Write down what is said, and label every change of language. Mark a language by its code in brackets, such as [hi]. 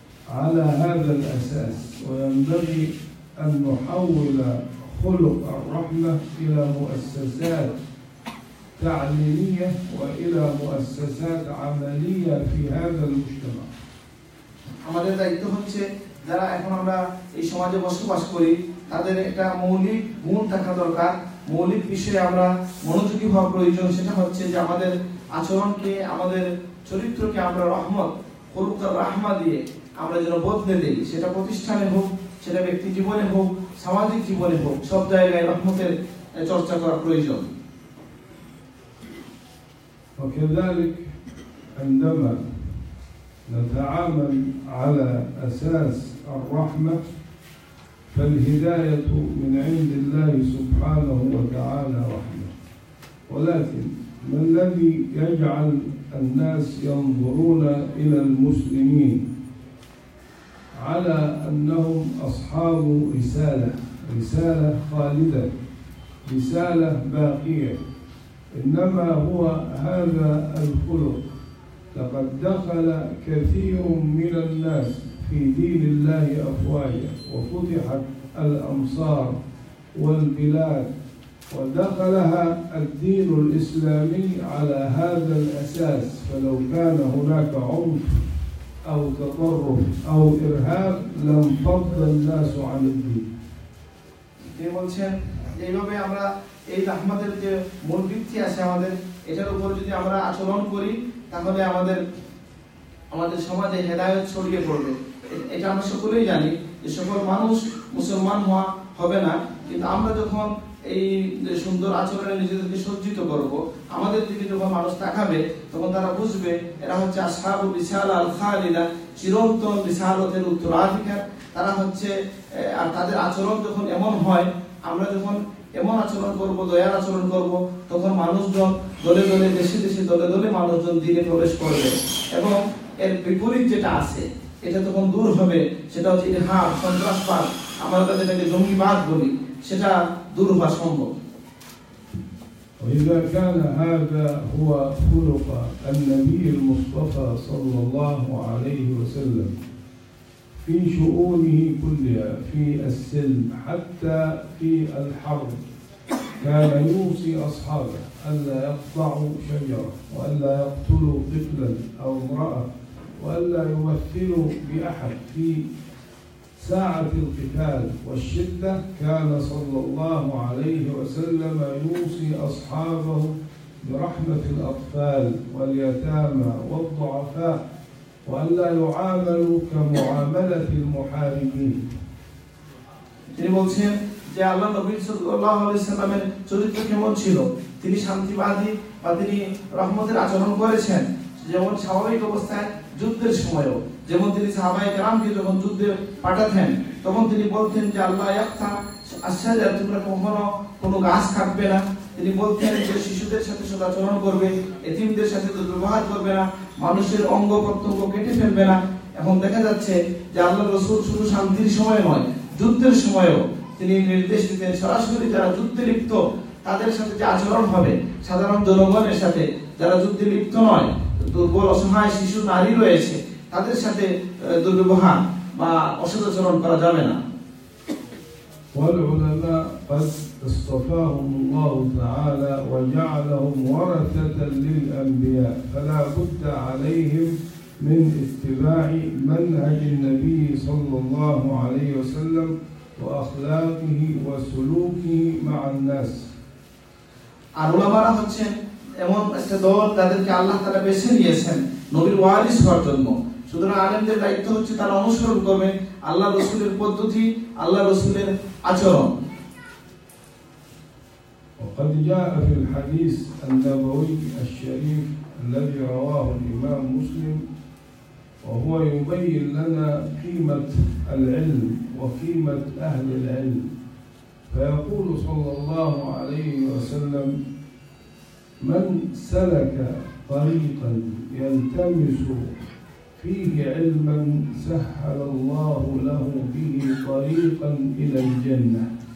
[ar] على هذا الأساس، وينبغي أن نحول خلق الرحمة إلى مؤسسات تعليمية وإلى مؤسسات عملية في هذا المجتمع. [bn] আমাদের দায়িত্ব হচ্ছে যারা এখন আমরা এই সমাজে বসবাস করি তাদের একটা মৌলিক গুণ থাকা দরকার, মৌলিক বিষয়ে আমরা মনোযোগী হওয়া প্রয়োজন। সেটা হচ্ছে যে আমাদের আচরণকে আমাদের চরিত্রকে আমরা রহমত [ar] খলুকার রাহমা [bn] দিয়ে আমরা যেন বদলে দেই, সেটা প্রতিষ্ঠানে হোক, সেটা ব্যক্তি জীবনে হোক, সামাজিক জীবনে হোক, সব জায়গায় রহমতের চর্চা করা প্রয়োজন। [ar] وكذلك عندما نتعامل على أساس الرحمة فالهداية من عند الله سبحانه وتعالى رحمة، ولكن ما الذي يجعل الناس ينظرون إلى المسلمين على أنهم أصحاب رسالة خالدة، رسالة باقية، إنما هو هذا الخلق. لقد دخل كثير من الناس في دين الله أفواجا وفتحت الأمصار والبلاد ودخلها الدين الإسلامي على هذا الأساس، فلو كان هناك عنف أو تطرف أو إرهاب لانفض الناس عن الدين. [bn] তিনি বলছেন এইভাবে আমরা এই রাহমাতের যে মূল ভিত্তি আছে আমাদের, এটার উপর যদি আমরা আচরণ করি তাহলে আমাদের সমাজে হেদায়েত ছড়িয়ে পড়বে। এটা আমরা সকলেই জানি যে সকল মানুষ মুসলমান হবে না, কিন্তু আমরা যখন এই সুন্দর আচরণে নিজেদেরকে সজ্জিত করব, আমাদের দিকে যখন মানুষ তাকাবে তখন তারা বুঝবে এরা হচ্ছে [ar] আসহাবুল রিসালা আল খালিদা, [bn] চিরন্তন রিসালতের উত্তরাধিকার। তারা হচ্ছে, আর তাদের আচরণ যখন এমন হয়, আমরা যখন এমন আচরণ করব, দয়ার আচরণ করব, তখন মানুষজন দলে দলে, দেশে দেশে দলে দলে মানুষজন দিনে প্রবেশ করবে। এবং এর বিপরীত যেটা আছে এটা তখন দূর হবে, সেটা হচ্ছে ইরহাব, সন্ত্রাসবাদ, আমরা যেটাকে জঙ্গিবাদ বলি, সেটা দূর হওয়া সম্ভব। [ar] وإذا كان هذا هو خلق النبي المصطفى صلى الله عليه وسلم في شؤونه كلها، في السلم حتى في الحرب، كان يوصي أصحابه ألا يقطعوا شجرة وألا يقتلوا طفلا أو امرأة وألا يمثلوا بأحد. في ساعة القتال والشدة كان صلى الله عليه وسلم يوصي أصحابه برحمة الأطفال واليتامى والضعفاء وألا يعاملوا كمعاملة المحاربين. [bn] তিনি বলছেন যে আল্লাহ নবী সাল্লাল্লাহু আলাইহি সাল্লামের চরিত্র কেমন ছিল, তিনি শান্তিবাদী বা তিনি রহমতের আচরণ করেছেন, যেমন স্বাভাবিক অবস্থায় যুদ্ধের সময়ও, যেমন তিনি সাহাবায়ে কেরামকে যখন যুদ্ধে পাঠাতেন তখন তিনি বলতেন যে আল্লাহ [ar] ইয়াক্তা আশাজা, [bn] তোমরা কখনো কোনো গাছ কাটবে না। তিনি বলতেন যে শিশুদের সাথে সদাচরণ করবে, এতিমদের সাথে দুর্ব্যবহার করবে না, মানুষের অঙ্গ প্রত্যঙ্গ কেটে ফেলবে না। এখন দেখা যাচ্ছে যে আল্লাহ রাসূল শুধু শান্তির সময় নয়, যুদ্ধের সময়ও তিনি নির্দেশ দিতেন সরাসরি যারা যুদ্ধে লিপ্ত তাদের সাথে যে আচরণ হবে, সাধারণ জনগণের সাথে যারা যুদ্ধে লিপ্ত নয়, দুর্বল অসহায় শিশু নারী রয়েছে, তাদের সাথে দুর্ব্যবহার বা অসদাচরণ করা যাবে না। [ar] والعلماء قد اصطفاهم الله تعالى وجعلهم ورثة للأنبياء، فلا بد عليهم من اتباع منهج النبي صلى الله عليه وسلم وأخلاقه وسلوكه مع الناس. [bn] আর উলামারা হচ্ছেন এমন একটা দল, তাদেরকে আল্লাহ তাআলা বেছে নিয়েছেন নবীর ওয়ারিস হওয়ার জন্য। সুতরাং আলেমদের দায়িত্ব হচ্ছে তারা অনুসরণ করবে আল্লাহ রাসূলের পদ্ধতি, আল্লাহ রাসূলের আচরণ। [ar] وقد جاء في الحديث النبوي الشريف الذي رواه الإمام مسلم وهو يبين لنا قيمة العلم وقيمة أهل العلم، فيقول صلى الله عليه وسلم: من سلك طريقا يلتمس فيه علما سهل الله له به طريقا إلى الجنة.